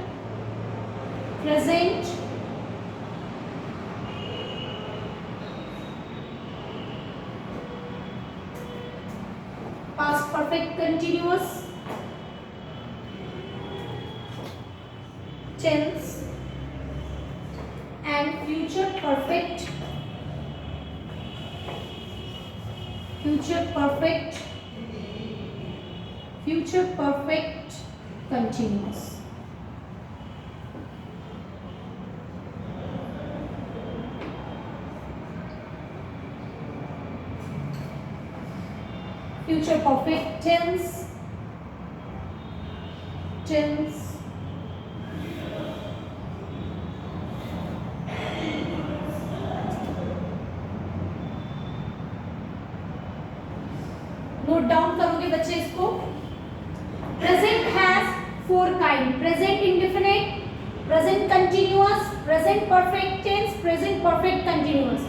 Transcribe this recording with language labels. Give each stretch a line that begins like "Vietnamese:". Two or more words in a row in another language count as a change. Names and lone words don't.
English: present past perfect continuous tense and future perfect, future perfect, future perfect continuous. Future perfect tense, tense, note down
Hindi: करोगे बच्चे इसको।
English: Present has 4 kind, present indefinite, present continuous, present perfect tense, present perfect continuous.